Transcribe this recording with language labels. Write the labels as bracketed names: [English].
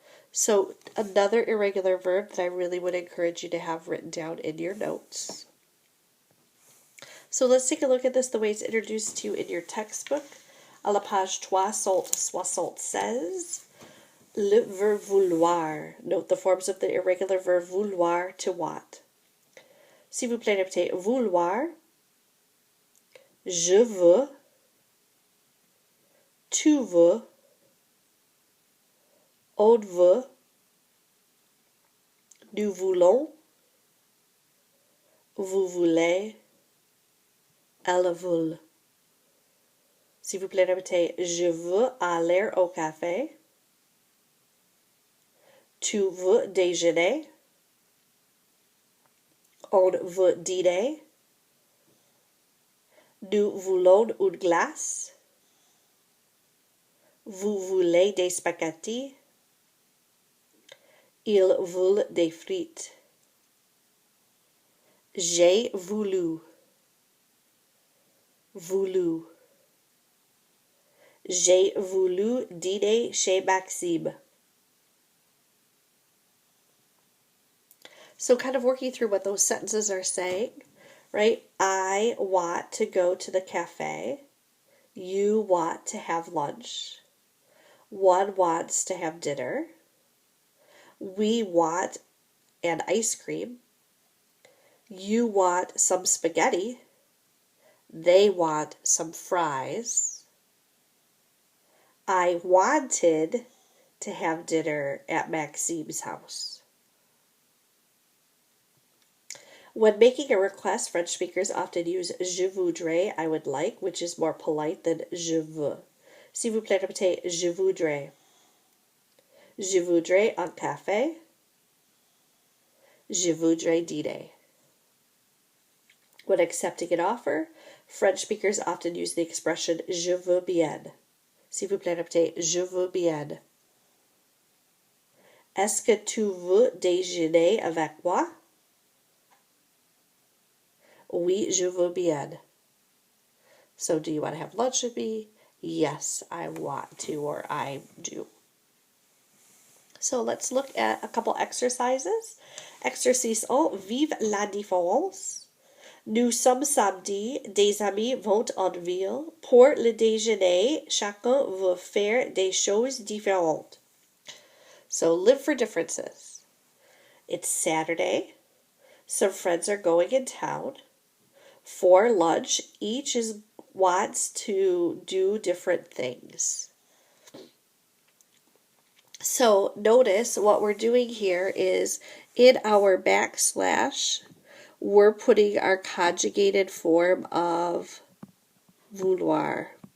[English] So another irregular verb that I really would encourage you to have written down in your notes. So let's take a look at this the way it's introduced to you in your textbook. [French] À la page 376, le verbe vouloir. [English] Note the forms of the irregular verb vouloir, to want. [French] S'il vous plaît, répétez vouloir, je veux, tu veux, on veut, nous voulons, vous voulez, elle veut. S'il vous plaît, répétez je veux aller au café, tu veux déjeuner, on veut dîner, nous voulons une glace, vous voulez des spaghettis, ils veulent des frites. J'ai voulu, voulu. J'ai voulu dîner chez Maxime. [English] So kind of working through what those sentences are saying, right? I want to go to the cafe. You want to have lunch. One wants to have dinner. We want an ice cream. You want some spaghetti. They want some fries. I wanted to have dinner at Maxime's house. When making a request, French speakers often use [French] je voudrais, [English] I would like, which is more polite than [French] je veux. S'il vous plaît, répétez je voudrais. Je voudrais un café. Je voudrais dîner. [English] When accepting an offer, French speakers often use the expression [French] je veux bien. S'il vous plaît, répétez je veux bien. Est-ce que tu veux déjeuner avec moi? Oui, je veux bien. [English] So, do you want to have lunch with me? Yes, I want to, or I do. So, let's look at a couple exercises. [French] Exercice 1, vive la différence. Nous sommes samedi, des amis vont en ville. Pour le déjeuner, chacun veut faire des choses différentes. [English] So, live for differences. It's Saturday. Some friends are going in town. For lunch, each wants to do different things. So notice what we're doing here is in our backslash, we're putting our conjugated form of vouloir.